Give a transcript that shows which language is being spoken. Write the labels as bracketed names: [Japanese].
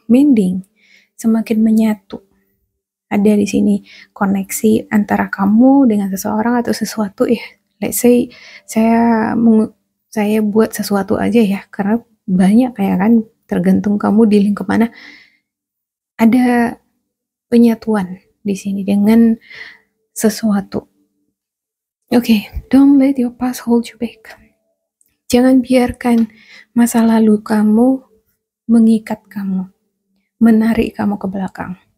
[Indonesian] Mending, semakin menyatu. Ada di sini koneksi antara kamu dengan seseorang atau sesuatu ya. [English] Let's say [Indonesian] saya buat sesuatu aja ya, karena banyak kayak kan, tergantung kamu dealing kemana. Ada penyatuan di sini dengan sesuatu. [English] Oke, don't let your past hold you back. [Indonesian] Jangan biarkan masa lalu kamu mengikat kamu, menarik kamu ke belakang.